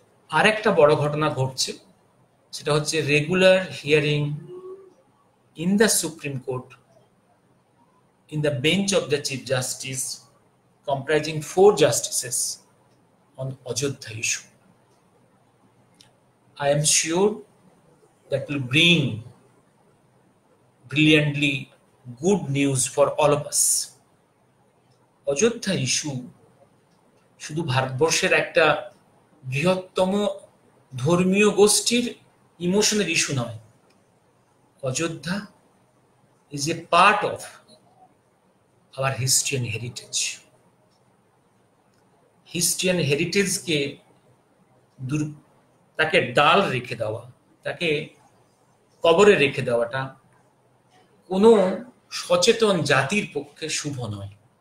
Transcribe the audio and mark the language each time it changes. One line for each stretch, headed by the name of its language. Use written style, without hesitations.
Bangla: আর একটা বড় ঘটনা ঘটছে, সেটা হচ্ছে
English: Regular hearing in the Supreme Court, in the bench of the Chief Justice, comprising 4 justices on Ajodhya issue. I am sure that will bring brilliantly good news for all of us.
Bangla: Ajodhya issue শুধু ভারতবর্ষের একটা বৃহত্তম ধর্মীয় গোষ্ঠীর emotional issue নয়।
English: Ajodhya is a part of our history and heritage. History and heritage
Bangla: কে তাকে ডাল রেখে দেওয়া, তাকে কবরে রেখে দেওয়াটা কোনো সচেতন জাতির পক্ষে শুভ নয়।